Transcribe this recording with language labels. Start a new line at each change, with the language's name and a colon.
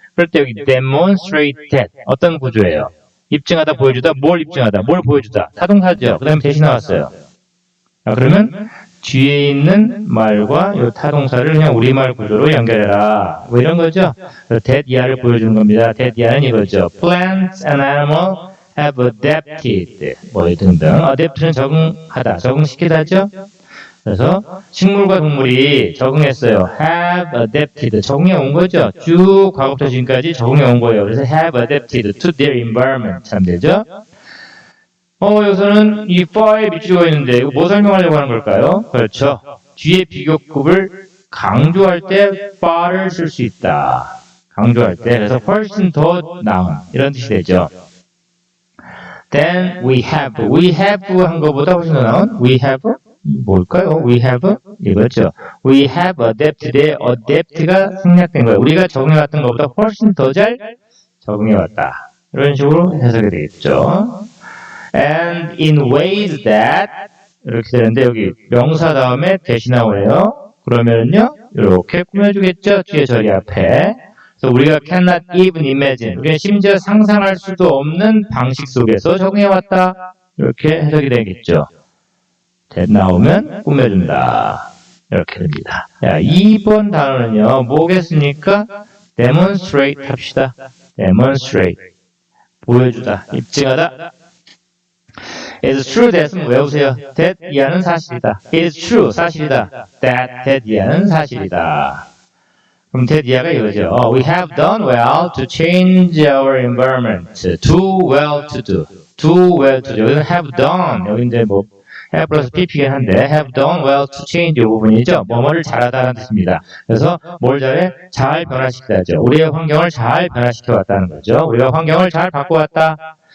Korean: 그럴 때 여기
English: demonstrate that,
Korean: 어떤 구조예요? 입증하다, 보여주다, 뭘 입증하다, 뭘 보여주다, 타동사죠. 그 다음에 대신 나왔어요. 그러면 뒤에 있는 말과 이 타동사를 그냥 우리말 구조로 연결해라. 뭐 이런 거죠. that year를 보여주는 겁니다. that year는 이거죠.
English: Plants and animals have adapted.
Korean: 뭐 등등. adapt는 적응하다, 적응시키다죠. 그래서 식물과 동물이 적응했어요.
English: have adapted.
Korean: 적응해 온 거죠. 쭉 과거부터 지금까지 적응해 온 거예요.
English: 그래서 have adapted to their environment.
Korean: 참 되죠. 여기서는 이 far에 밑줄가 있는데 이거 뭐 설명하려고 하는 걸까요? 그렇죠. 뒤에 비교급을 강조할 때 far를 쓸 수 있다. 강조할 때. 그래서 훨씬 더 나은 이런 뜻이 되죠.
English: Then we have
Korean: 한 것보다 훨씬 더 나은
English: we have
Korean: 뭘까요?
English: We have
Korean: 이거죠.
English: We have adapted.
Korean: adapt가 생략된 거예요. 우리가 적응해왔던 것보다 훨씬 더 잘 적응해왔다. 이런 식으로 해석이 되겠죠.
English: And in ways that
Korean: 이렇게 되는데 여기 명사 다음에 대시 나오네요. 그러면요 이렇게 꾸며주겠죠. 뒤에 저리 앞에. 그래서 우리가
English: cannot even imagine.
Korean: 우리가 심지어 상상할 수도 없는 방식 속에서 적응해왔다. 이렇게 해석이 되겠죠. that 나오면 꾸며준다. 이렇게 됩니다. 자, 2번 단어는요. 뭐겠습니까? demonstrate 합시다. demonstrate. 보여주다. 입증하다.
English: It's true that
Korean: 은 외우세요. that 이하는 사실이다.
English: It's true 사실이다.
Korean: that 이하는 사실이다. 그럼 that 이하가 이거죠.
English: We have done well to change our environment. Do well to do. Do well to do. 여기는 have done.
Korean: 여기 이제 뭐 have 플러스 pp긴 한데
English: have done well to change
Korean: 이 부분이죠. 뭐뭐를 잘하다는 뜻입니다. 그래서 뭘 잘해? 잘 변화시키다죠. 우리의 환경을 잘 변화시켜 왔다는 거죠. 우리가 환경을 잘 바꿔왔다.